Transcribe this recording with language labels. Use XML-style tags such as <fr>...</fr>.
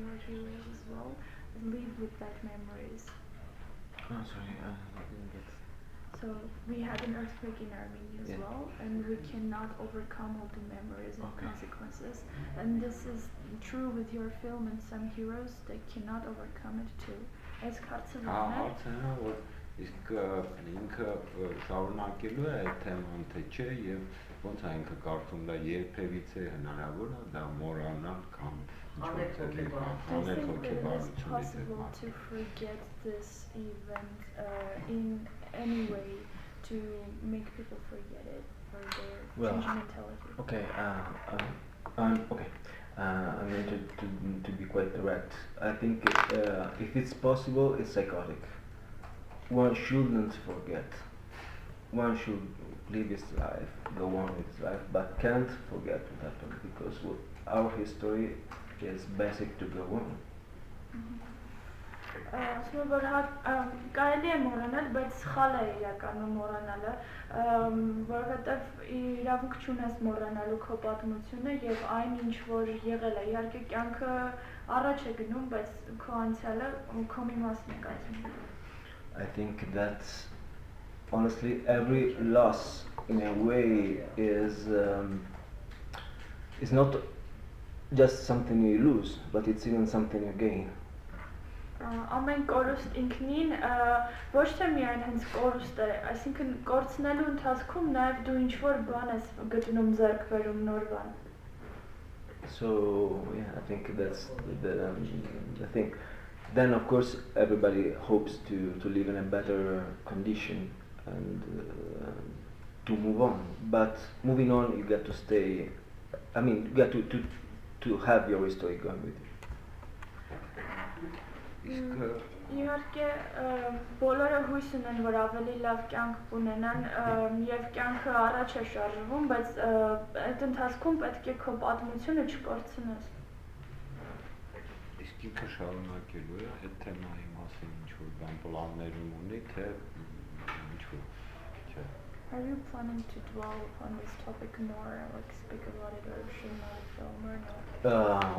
<en>Live with that memories. Oh, sorry, I didn't get. So we had an earthquake in Armenia as well, and we cannot overcome all the memories and consequences. And this is true with your film, and some heroes they cannot overcome it too. As</en> <hy>հարցը որ իսկ ինքը շարունակելու է այդ թեման թե չէ եւ ոնց է ինքը կարծում դա երբևիցե հնարավոր է դա մոռանալ կամ</hy> <en>I think that it's possible to forget this event in any way to make people forget it or their sentimentality. Okay, okay. I'm going to be quite direct. I think if it's possible, it's psychotic. One shouldn't forget. One should live his life, go on with his life, but can't forget what happened because our history is basic to go on.</en> <hy>Ասում որ կարելի է մոռանալ, բայց սխալ է իրականում մոռանալը, որովհետև իրավունք չունես մոռանալու քո պատմությունը եւ այն ինչ որ եղել է, իհարկե կյանքը առաջ է գնում, բայց քո անցյալը քո մի մասն է կազմում։</hy> <en>I think that honestly every loss in a way is not just something you lose, but it's even something you gain.</en> <hy>ամեն կորուստ ինքնին ոչ թե միայն հենց կորուստ է, այսինքն կորցնելու ընթացքում նաև դու ինչ-որ բան ես գտնում ձեռք բերում նոր բան։</hy> <en>So yeah, I think that's the thing. Then of course everybody hopes to live in a better condition and to move on. But moving on, you got to stay. I mean, you got to have your history going with you.</en> <hy>Իհարկե բոլորը հույս ունեն, որ ավելի լավ կյանք կունենան եւ կյանքը առաջ է շարժվում, բայց այդ ընթացքում պետք է քո պատմությունը չկորցնես։ Իսկ ինքը շարունակելու է այդ թեմայի մասին ինչ-որ բան պլաններում ունի, թե ինչ-որ չէ։</hy> <en>Are you planning to dwell upon this topic more, like speak about it or show more film or not?</en>